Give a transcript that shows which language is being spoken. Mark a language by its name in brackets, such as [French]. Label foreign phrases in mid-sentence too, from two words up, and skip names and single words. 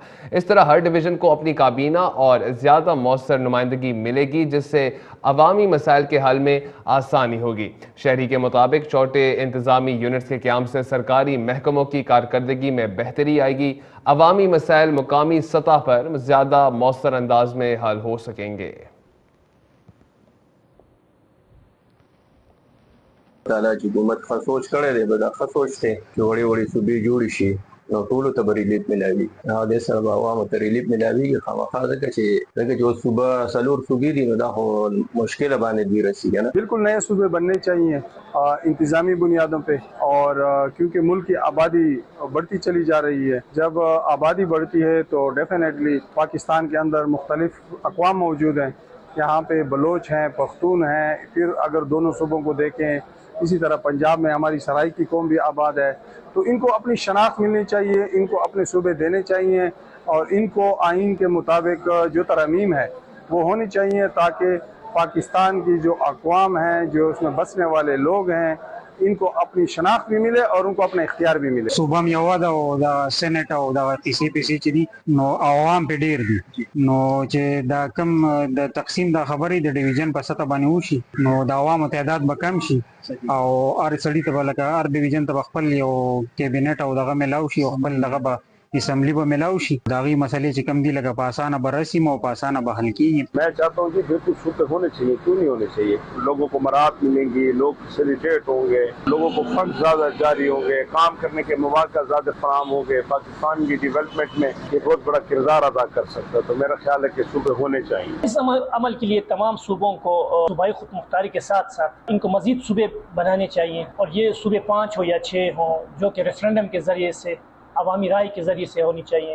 [Urdu] اس طرح ہر ڈویژن کو اپنی کابینہ اور زیادہ مؤثر نمائندگی ملے گی، جس سے عوامی مسائل کے حل میں آسانی ہوگی۔ شہری کے مطابق چھوٹے انتظامی یونٹس کے قیام سے سرکاری محکموں کی کارکردگی میں بہتری آئے گی۔ عوامی مسائل مقامی سطح پر زیادہ مؤثر انداز میں حل ہو سکیں گے۔ [Pashto] تعالی چې حکومت ښه سوچ کړی دی، به دا ښه سوچ دی چې وړې وړې صوبې جوړې شي، نو ټولو ته به ریلیف میلاوي. دې سره به عوامو ته ریلیف میلاویږي خامخا، ځکه چې اوس صوبه 4 صوبې دي، نو دا خو مشکله باندې دوی رسېږي نه. [Urdu] بالکل نئے صوبے بننے چاہیے انتظامی بنیادوں پہ، اور کیونکہ ملک کی آبادی بڑھتی چلی جا رہی ہے۔ جب آبادی بڑھتی ہے تو ڈیفینیٹلی پاکستان کے اندر مختلف اقوام موجود ہیں۔ یہاں پہ بلوچ ہیں، پختون ہیں، پھر اگر دونوں صوبوں کو دیکھیں، اسی طرح پنجاب میں ہماری سرائیکی قوم بھی آباد ہے، تو ان کو اپنی شناخت ملنی چاہیے، ان کو اپنے صوبے دینے چاہیے، اور ان کو آئین کے مطابق جو ترامیم ہے وہ ہونی چاہیے، تاکہ پاکستان کی جو اقوام ہیں، جو اس میں بسنے والے لوگ ہیں، ان کو اپنی شناخت بھی ملے اور ان کو اپنا اختیار بھی ملے۔ [Pashto] صوبه مې یوه ده او دا سینټ او دا کیسې پیسې چې دي نو عوام پې ډېر دي، نو چې دا کم د تقسیم دا خبرې د ډیویژن په سطح باندې وشي نو د عوامو تعداد به کم شي، او هر سړي ته به لکه هر ډیویژن ته به خپل یو کیبینټ او دغه میلاو شي، او خپل دغه به اسمبلی به میلاو شي، د هغې مسلې چې کم دي لکه په اسانه به رسیم او په اسانه به حل کېږي۔ [Urdu] میں چاہتا ہوں کہ بالکل صوبے ہونے چاہیے، کیوں نہیں ہونے چاہیے؟ لوگوں کو مراعات ملیں گی، لوگ فیسیلیٹیٹ ہوں گے، لوگوں کو فنڈ زیادہ جاری ہوں گے، کام کرنے کے مواقع زیادہ فراہم ہوں گے، پاکستان کی ڈیولپمنٹ میں یہ بہت بڑا کردار ادا کر سکتا ہے۔ تو میرا خیال ہے کہ صوبے ہونے چاہیے۔ اس عمل کے لیے تمام صوبوں کو صوبائی خود مختاری کے ساتھ ساتھ ان کو مزید صوبے بنانے چاہیے، اور یہ صوبے 5 ہو یا 6 ہوں، جو کہ ریفرینڈم کے ذریعے سے، عوامی رائے کے ذریعے سے ہونی چاہیے۔